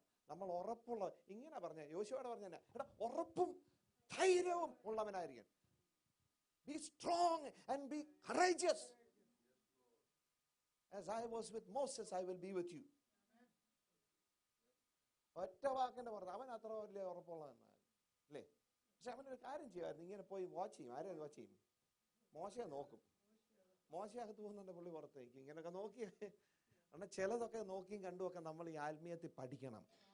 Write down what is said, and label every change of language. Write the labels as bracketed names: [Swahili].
[Malayalam] നമ്മൾ ഉറപ്പുള്ള, ഇങ്ങനെ പറഞ്ഞ യോശുവയോട് പറഞ്ഞ എടാ ഉറപ്പും ധൈര്യവും ഉള്ളവനായിരിക്കും. [English] Be strong and be courageous. As I was with Moses, I will be with you. [Malayalam] ഒറ്റ വാക്കിന്റെ പറഞ്ഞു. അവൻ അത്ര വലിയ ഉറപ്പുള്ളതെന്നാൽ അല്ലേ? പക്ഷെ അവനൊരു കാര്യം ചെയ്യുമായിരുന്നു, ഇങ്ങനെ പോയി വാച്ച് ചെയ്യും. ആരെയും വാച്ച് ചെയ്യും? മോശയെ നോക്കും. മോശയകത്ത് പോകുന്നുണ്ട്, പുള്ളി പുറത്തേക്ക് ഇങ്ങനെയൊക്കെ നോക്കി. കാരണം ചിലതൊക്കെ നോക്കിയും കണ്ടുമൊക്കെ നമ്മൾ ഈ ആത്മീയത്തിൽ പഠിക്കണം.